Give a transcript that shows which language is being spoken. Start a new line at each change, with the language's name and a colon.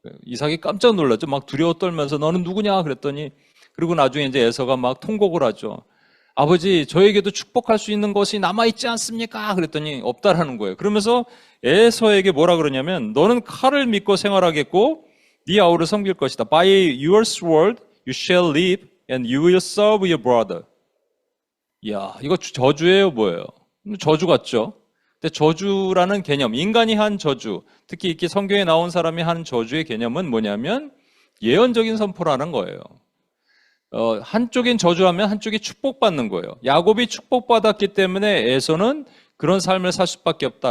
Korean: 이삭이 깜짝 놀랐죠. 막 두려워 떨면서 너는 누구냐 그랬더니 그리고 나중에 이제 에서가 막 통곡을 하죠. 아버지, 저에게도 축복할 수 있는 것이 남아있지 않습니까? 그랬더니 없다라는 거예요. 그러면서 에서에게 뭐라 그러냐면, 너는 칼을 믿고 생활하겠고 네 아우를 섬길 것이다.
English: By your sword you shall live and you will serve your brother.
Korean: 이야, 이거 저주예요, 뭐예요? 저주 같죠? 근데 저주라는 개념, 인간이 한 저주, 특히 이렇게 성경에 나온 사람이 한 저주의 개념은 뭐냐면 예언적인 선포라는 거예요. 한쪽인 저주하면 한쪽이 축복받는 거예요. 야곱이 축복받았기 때문에 에서는 그런 삶을 살 수밖에 없다.